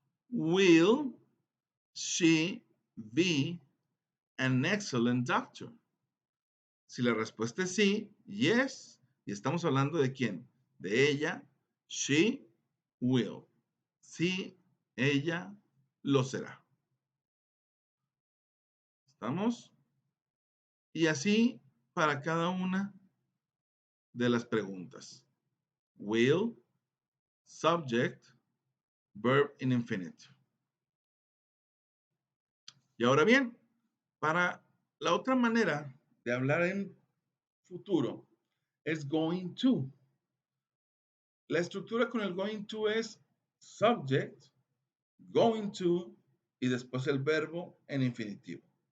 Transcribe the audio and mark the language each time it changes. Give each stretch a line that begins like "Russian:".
English: Will she be an excellent doctor?
Spanish: Si la respuesta es sí, yes, y estamos hablando de quién, de ella, she will. Sí, ella lo será. ¿Estamos? Y así para cada una de las preguntas.
English: Will, subject, verb in infinitive.
Spanish: Y ahora bien, para la otra manera de hablar en futuro es going to. La estructura con el going to es subject, going to y después el verbo en infinitivo.